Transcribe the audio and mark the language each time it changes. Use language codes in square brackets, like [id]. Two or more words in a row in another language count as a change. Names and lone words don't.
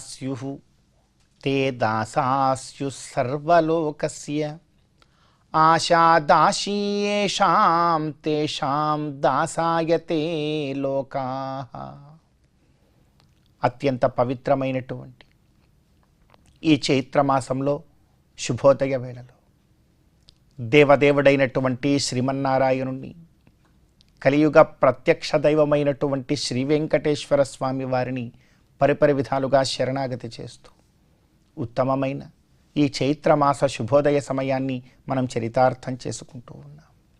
[sa] स्युः ते दासा स्युः सर्वलोकस्य आशा दासी येषां तेषां दासायते లోకాః. [te] అత్యంత పవిత్రమైనటువంటి ఈ చైత్రమాసంలో శుభోదయ వేళలో దేవదేవుడైనటువంటి శ్రీమన్నారాయణుణ్ణి, కలియుగ ప్రత్యక్ష దైవమైనటువంటి శ్రీ వెంకటేశ్వర స్వామి వారిని పరిపరి విధాలుగా శరణాగతి చేస్తూ ఉత్తమమైన ఈ చైత్రమాస శుభోదయ సమయాన్ని మనం చరితార్థం చేసుకుంటూ ఉన్నాం.